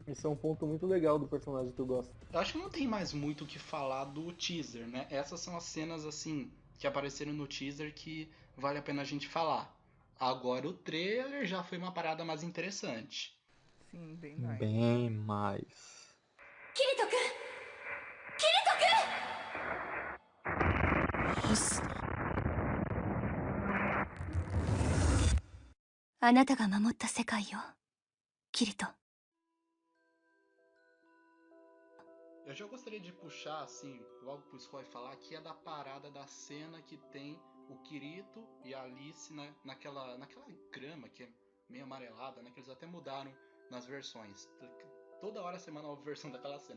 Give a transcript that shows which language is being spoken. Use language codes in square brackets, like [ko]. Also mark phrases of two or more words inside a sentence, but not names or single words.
[pt] Isso é um ponto muito legal do personagem que eu gosto. Eu acho que não tem mais muito o que falar do teaser, né? Essas são as cenas assim que apareceram no teaser que vale a pena a gente falar. Agora o trailer já foi uma parada mais interessante. Sim, bem mais. Bem mais. [ja] キリト君キリト君よしあなたが守った世界よキリト [pt] Eu já gostaria de puxar, assim, logo pro Scoy falar, que é da parada da cena que tem o Kirito e a Alice naquela grama que é meio amarelada, né? Que eles até mudaram nas versões. Toda hora você manda uma versão daquela cena.